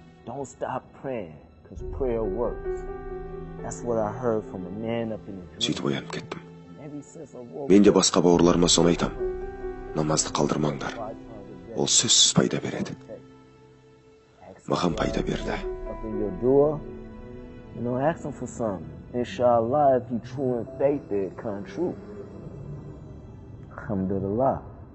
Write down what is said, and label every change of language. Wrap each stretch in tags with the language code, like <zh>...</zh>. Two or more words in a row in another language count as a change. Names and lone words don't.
<kk>Сөйтіп оянып кеттім. Мен де басқа бауырларыма соны айтам. Намазды қалдырмаңдар. Ол сөзсіз пайда береді. Маған пайда берді.</kk> <en>Ask him for something. Inshallah, if you true in faith, it come true. Alhamdulillah.</en>